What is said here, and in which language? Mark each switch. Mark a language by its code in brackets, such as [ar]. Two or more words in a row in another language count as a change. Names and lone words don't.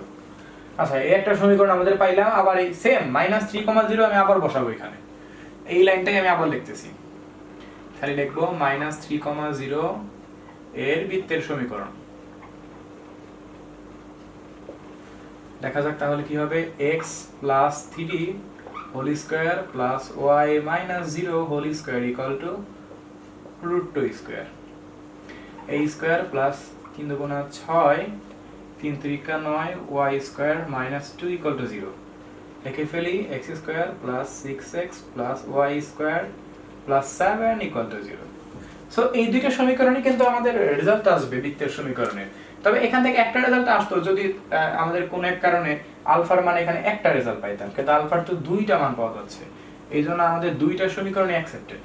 [bn] আচ্ছা, এই একটা সমীকরণ আমাদের পাইলাম। আবার এই সেম -3,0 আমি আবার বসাবো এখানে, এই লাইনটাই আমি আবার লিখতেছি। খালি লিখবো -3,0 এর বৃত্তের সমীকরণ। দেখা যাক তাহলে কি হবে, x + 3² + y - 0² = √2²। a² + 3 × 6 3 × 3 = 9 y² - 2 = 0। লিখে ফেলি x² + 6x + y² + 7 = 0। সো এই দুইটা সমীকরণই কিন্তু আমাদের রেজাল্ট আসবে বৃত্তের সমীকরণে। তবে এখান থেকে একটা রেজাল্ট আসতো যদি আমাদের কোন এক কারণে আলফার মান এখানে একটা রেজাল্ট পাইতাম, কিন্তু আলফার তো দুইটা মান পাওয়া যাচ্ছে, এইজন্য আমাদের দুইটা সমীকরণই অ্যাকসেপ্টেড।